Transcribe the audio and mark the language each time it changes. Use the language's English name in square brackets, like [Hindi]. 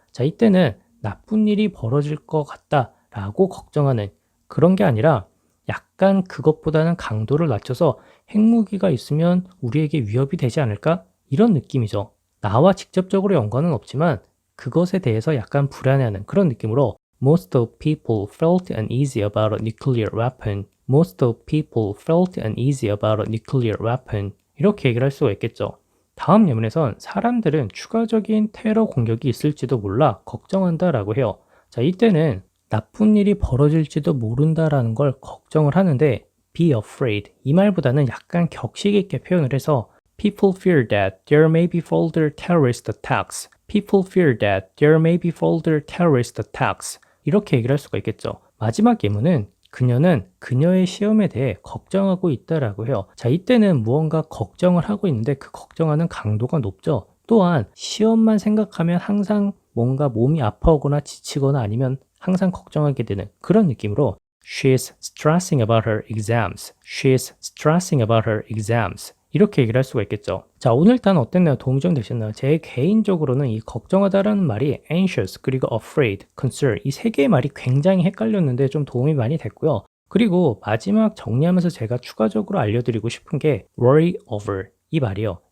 [Korean] 자, 이때는 나쁜 일이 벌어질 것 같다라고 걱정하는 그런 게 아니라 약간 그것보다는 강도를 낮춰서 핵무기가 있으면 우리에게 위협이 되지 않을까? 이런 느낌이죠. 나와 직접적으로 연관은 없지만 그것에 대해서 약간 불안해하는 그런 느낌으로 [English] Most of people felt uneasy about a nuclear weapon. Most of people felt uneasy about a nuclear weapon. [Korean] 이렇게 얘기를 할 수가 있겠죠. 다음 예문에선 사람들은 추가적인 테러 공격이 있을지도 몰라 걱정한다라고 해요. 자, 이때는 나쁜 일이 벌어질지도 모른다라는 걸 걱정을 하는데 be afraid 이 말보다는 약간 격식 있게 표현을 해서 [English] People fear that there may be further terrorist attacks. People fear that there may be further terrorist attacks. [Korean] 이렇게 얘기를 할 수가 있겠죠. 마지막 예문은 그녀는 그녀의 시험에 대해 걱정하고 있다라고 해요. 자, 이때는 무언가 걱정을 하고 있는데 그 걱정하는 강도가 높죠. 또한 시험만 생각하면 항상 뭔가 몸이 아파오거나 지치거나 아니면 항상 걱정하게 되는 그런 느낌으로 [English] She's stressing about her exams. She's stressing about her exams. [Korean] 이렇게 얘기를 할 수가 있겠죠. 자, 오늘 단 어땠나요? 도움이 좀 되셨나요? 제 개인적으로는 이 걱정하다라는 말이 anxious, 그리고 afraid, concern 이 세 개의 말이 굉장히 헷갈렸는데 좀 도움이 많이 됐고요. 그리고 마지막 정리하면서 제가 추가적으로 알려드리고 싶은 게 worry over 이 말이요.